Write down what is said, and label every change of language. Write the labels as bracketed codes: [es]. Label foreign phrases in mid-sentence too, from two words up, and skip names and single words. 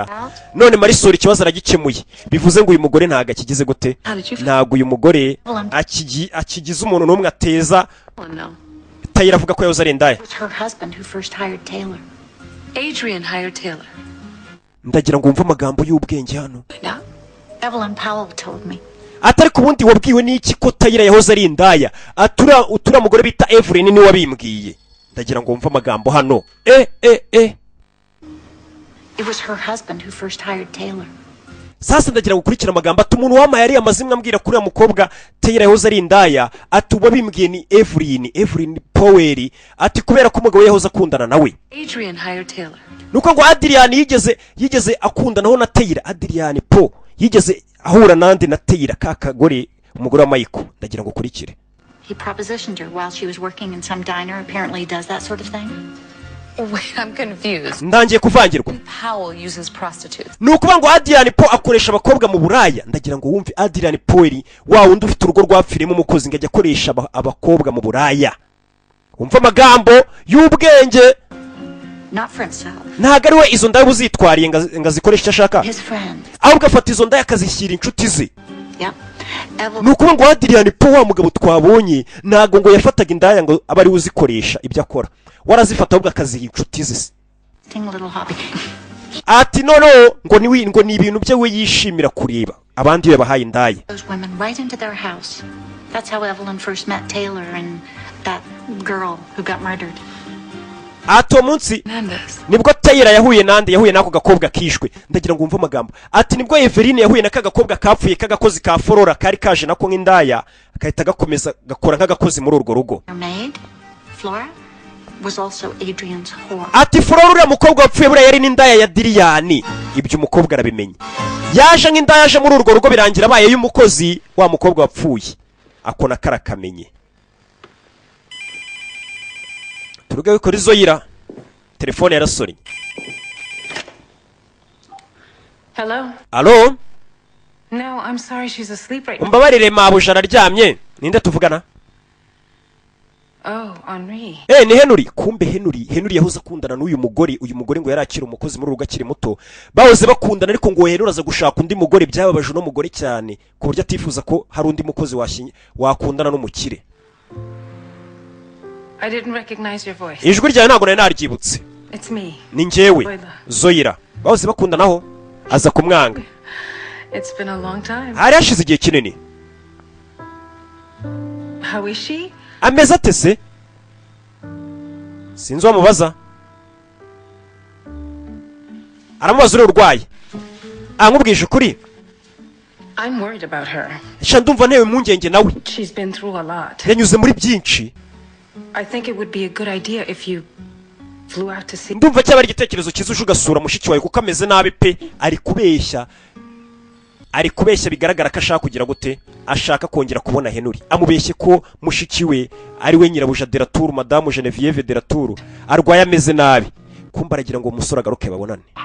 [rw] None Marisol ikibazo aragikemuye. Bivuze ngo uyu mugore ntaga kigize gute? Ntago uyu mugore akigize umuntu n'umwe ateza. Taylor avuga ko yahoze ari indaya. [en] Adrian hired Taylor. [rw] Ndagira ngo umve amagambo y'ubwenge hano. [en] Evelyn Powell told me. [rw] Atari kubundi wabwiwe n'iki ko Taylor yahoze ari indaya? Atura mugore bita Evelyn ni wabimbwiye. Ndagira ngo umve amagambo hano. [en] It was her husband who first hired Taylor. [rw] Sasa ndagira gukurikira amagambo ati umuntu wama yari amazimwe ambwira kuri ya mukobwa Taylor yahoze ari indaya atuba bimbwiye ni Evelyn Powell ati kubera ko umugabo yahoze akundana nawe. [en] Adrian hired Taylor. [rw] Nuko ngo Adrian yigeze akundanaho na Taylor. Adrian Po yigeze ahura nande na Taylor kakagore umugore wa Michael. Ndagira ngo kurikire. [en] He propositioned her while she was working in some diner. Apparently he does that sort of thing. Wait, I'm confused. [rw] Ndangiye kuvangirwa. [en] Powell uses prostitutes. [rw] Nukuba ngo Adrian Po akoresha abakobwa mu Buraya. Ndagira ngo wumve Adrian Powell wa wundi ufite urugo rwapfirimo umukozi ngajya akoresha abakobwa mu Buraya. Umva amagambo y'ubwenge. [en] Not for himself. [rw] Ntago ari we izo ndaye buzitwariye ngazikoresha icyo ashaka. [en] His friend. [rw] Ahubwo afata izo ndaye akazishyira inshuti ze. [en] Yep. [rw] Nukuba ngo Adrian Po wa mugabo twabonye ntago ngo yafataga indaya ngo abari uzikoresha ibyo akora. Warazifata ahubwo akaziha inshuti ze. ati no ngo ni ibintu bye we yishimira kureba abandi yabahaye indaya. [en] Those women right into their house. That's how Evelyn first met Taylor and that girl who got murdered. [rw] Ato munsi nibwo Taylor yahuye nako gakobwa kishwe. Ndagira ngo umve amagambo. Ati nibwo Evelyn yahuye naka gakobwa kapfuye kagakozi ka Flora kari kaje nako nk'indaya akahita gakomeza gakora nk'agakozi muri urwo rugo. [en] Flora was also Adrian's whore. [rw] Ati Flora uriya mukobwa wapfuye buriya yari n'indaya ya Dilian. Ibyo umukobwa arabimenye. Yaje nk'indaya yaje muri urwo rugo birangira abaye y'umukozi wa mukobwa wapfuye. Akona karakamenye. Turugawe kuri Zoira. Telefone yarasonye. [en] Hello? Hello? No, I'm sorry, she's asleep right now. [rw] Mbabarire mabuja araryamye. Ninde tuvugana? [en] Oh, Henry. [rw] Ni Henry. Kumbe Henry yahoze akundana n'uyu mugore ngo yarakira umukozi muri rugo akiri muto. Bahoze bakundana ariko ngo Henry aza gushaka undi mugore byababaje no mugore cyane ku buryo atifuza ko hari undi mukozi wakundana n'umukire. [en] I didn't recognize your voice. [rw] Ijwi ryawe ntago nari naryibutse. [en] It's me. [rw] Ni njyewe. Zoira. Bahoze bakundanaho aza kumwanga. [en] It's been a long time. [rw] Hari hashize igihe kinini. [en] How is she? [rw] Ameze ate se? Sinzi wamubaza. Aramubaza urwaye. Ankubwije ukuri. [en] I'm worried about her. [rw] Sha ndumva ntewe impungenge nawe. [en] She's been through a lot. [rw] Yanyuze muri byinshi. [en] I think it would be a good idea if you flew out to see. [rw] Ndumva cyaba ari igitekerezo cyiza ugasura mushiki wawe kuko ameze nabi pe ari kubeshya bigaragara ko ashaka kugira gute ashaka kongera kubona Henry amubeshye ko mushiki we ari we nyirabuja de la Tour Madame Geneviève de la Tour arwaye ameze nabi kumba aragira ngo umusore agaruke babonane.